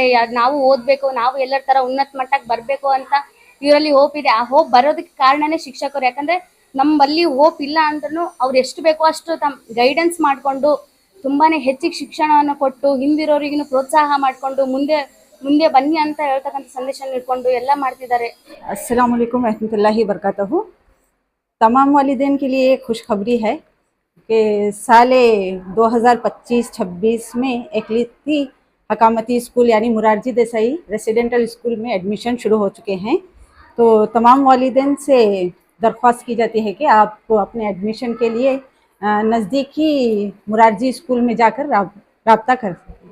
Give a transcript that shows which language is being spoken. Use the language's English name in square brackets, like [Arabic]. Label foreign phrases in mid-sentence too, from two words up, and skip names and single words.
[Kannada] ನಾವು ಓದಬೇಕು, ನಾವು ಎಲ್ಲರ ಥರ ಉನ್ನತ ಮಟ್ಟಕ್ಕೆ ಬರಬೇಕು ಅಂತ ಇವರಲ್ಲಿ ಹೋಪ್ ಇದೆ. ಆ ಹೋಪ್ ಬರೋದಕ್ಕೆ ಕಾರಣನೇ ಶಿಕ್ಷಕರು. ಯಾಕಂದರೆ ನಮ್ಮಲ್ಲಿ ಹೋಪ್ ಇಲ್ಲ ಅಂದ್ರೂ ಅವ್ರು ಎಷ್ಟು ಬೇಕೋ ಅಷ್ಟು ಗೈಡೆನ್ಸ್ ಮಾಡಿಕೊಂಡು ತುಂಬಾ ಹೆಚ್ಚಿಗೆ ಶಿಕ್ಷಣವನ್ನು ಕೊಟ್ಟು ಹಿಂದಿರೋರಿಗೂ ಪ್ರೋತ್ಸಾಹ ಮಾಡಿಕೊಂಡು ಮುಂದೆ ಬನ್ನಿ ಅಂತ ಹೇಳ್ತಕ್ಕಂಥ ಸಂದೇಶ ನೀಡಿಕೊಂಡು ಎಲ್ಲ ಮಾಡ್ತಿದ್ದಾರೆ. [Urdu] السلام علیکم رحمۃ اللہ برکاتہ۔ تمام والدین کے لیے خوشخبری ہے کہ سال 2025-26 میں اکلوتی حکومتی اسکول یعنی مرارجی دیسائی ریزیڈنشل اسکول میں ایڈمیشن شروع ہو چکے ہیں. تو تمام والدین سے درخواست کی جاتی ہے کہ آپ اپنے ایڈمیشن کے لیے نزدیکی مرارجی اسکول میں جا کر رابطہ کر سکتے ہیں.